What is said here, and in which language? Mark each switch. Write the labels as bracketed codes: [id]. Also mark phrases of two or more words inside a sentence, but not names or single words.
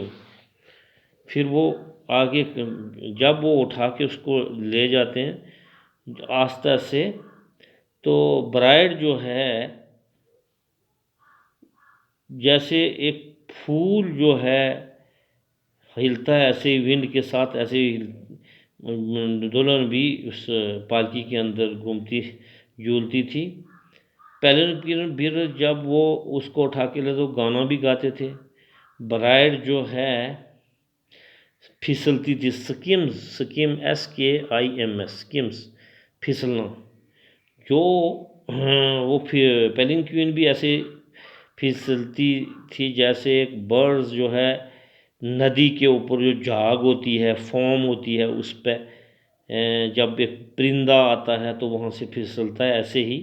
[hi] फिर वो आगे जब वो उठा के उसको ले जाते हैं आस्था से, तो ब्राइड जो है जैसे एक फूल जो है हिलता है, ऐसे ही विंड के साथ ऐसे ही दुल्हन भी उस पालकी के अंदर घूमती झूलती थी। पेलिनक्विन भी जब वो उसको उठा के ले तो गाना भी गाते थे। ब्राइड जो है फिसलती थी, [en] skims, skim SKIMS, skims, [hi] फिसलना। जो वो फिर पेलिनक्विन भी ऐसे फिसलती थी जैसे एक बर्ड्स जो है नदी के ऊपर जो झाग होती है, फोम होती है, उस पर जब एक परिंदा आता है तो वहाँ से फिसलता है, ऐसे ही।